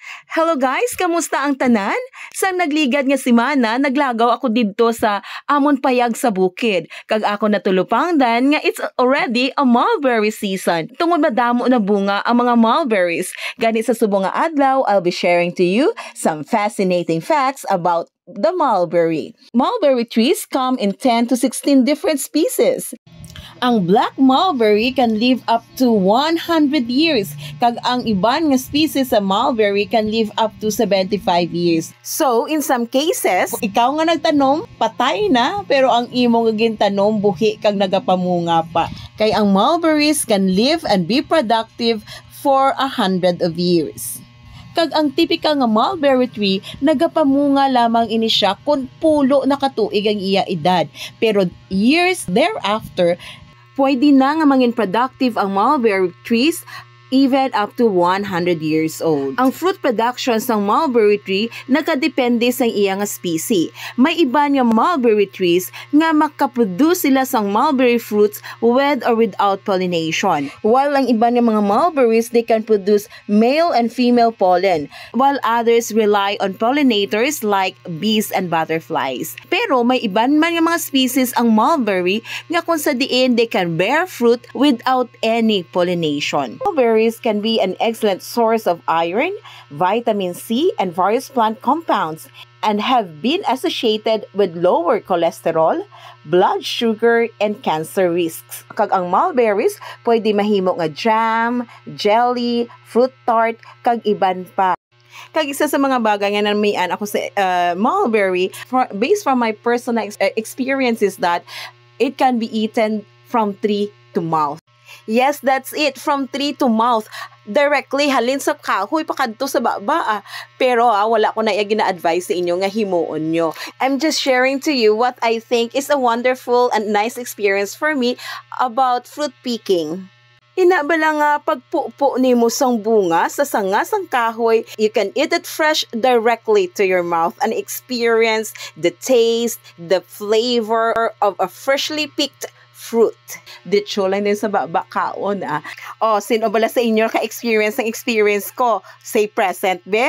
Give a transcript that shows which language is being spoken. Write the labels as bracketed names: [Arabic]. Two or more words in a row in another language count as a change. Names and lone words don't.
[Hiligaynon] Hello guys, kamusta ang tanan? Sang nagligad nga semana, naglagaw ako didto sa amon payag sa bukid. Kag ako natulupangdan nga [English] it's already a mulberry season. [Hiligaynon] Tungod madamo na bunga ang mga mulberries. Gani sa subong nga adlaw, [English] I'll be sharing to you some fascinating facts about the mulberry. Mulberry trees come in 10 to 16 different species. Ang black mulberry can live up to 100 years, [Hiligaynon] kag ang iban nga species sa mulberry [English] can live up to 75 years. So, in some cases, [Hiligaynon] ikaw nga nagtanom, patay na, pero ang imo nga gintanom buhi kag nagapamunga pa. Kay ang [English] mulberries can live and be productive for 100 of years. [Hiligaynon] Kag ang typical nga mulberry tree, nagapamunga lamang ini siya kung pulo na katuig ang iya edad. [English] Pero years thereafter, [Hiligaynon] pwede na nga mangin [English] productive ang mulberry trees even up to 100 years old. [Hiligaynon] Ang [English] fruit production [Hiligaynon] ng [English] mulberry tree [Hiligaynon] nakadepende sa iya nga species. May iba nga [English] mulberry trees [Hiligaynon] nga makaproduce sila sang [English] mulberry fruits with or without pollination. [Hiligaynon] While ang iba nga mga mulberries, [English] they can produce male and female pollen, while others rely on pollinators like bees and butterflies. [Hiligaynon] Pero may iban man nga mga species ang mulberry nga kung sa diin [English] they can bear fruit without any pollination. Mulberry can be an excellent source of iron, vitamin C, and various plant compounds, and have been associated with lower cholesterol, blood sugar, and cancer risks. [Hiligaynon] Kag ang mulberries, pwede mahimo nga jam, jelly, [English] fruit tart, [Hiligaynon] kag iban pa. Kag isa sa mga bagay nga namian ako sa mulberry, [English] based from my personal experience, is that it can be eaten from tree to mouth. Yes, that's it. From tree to mouth. Directly, [Hiligaynon] halin sa kahoy, pakadto sa baba. Pero wala ko na gina-advise sa inyo nga himuon nyo. [English] I'm just sharing to you what I think is a wonderful and nice experience for me about fruit picking. [Hiligaynon] Inabala nga pagpupo ni mo sang bunga sa sanga sang kahoy, [English] you can eat it fresh directly to your mouth and experience the taste, the flavor of a freshly picked fruit. [Filipino] Dito lang din [Hiligaynon] sa baba kaon sino bala sa inyo ka-experience ng experience ko? [English] Say present, be?